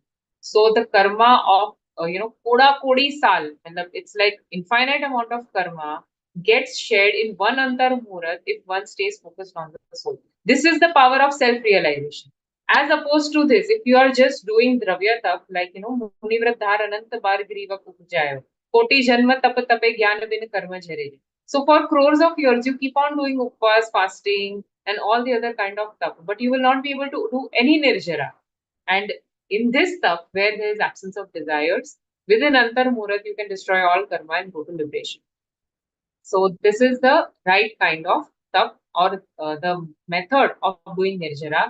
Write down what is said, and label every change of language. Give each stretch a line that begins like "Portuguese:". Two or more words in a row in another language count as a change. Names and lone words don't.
English: So the karma of
Hindi: कोडा कोडी साल,
English: and it's like infinite amount of karma gets shared in one
Hindi: अंतर मुहूर्त
English: if one stays focused on the soul. This is the power of self-realization. As opposed to this, if you are just doing
Hindi: द्रव्य तप,
English: like
Hindi: मुनिव्रत धार अनंत बार ग्रीवा कुजायो, कोटि जन्म तप तपे ज्ञान बिन कर्म झरेली.
English: So for crores of years, you keep on doing upvas, fasting, and all the other kind of tap, but you will not be able to do any nirjara. And in this stuff, where there is absence of desires, within
Hindi: अंतर मुरत,
English: you can destroy all karma and go to liberation. So this is the right kind of stuff or the method of doing Nirjara.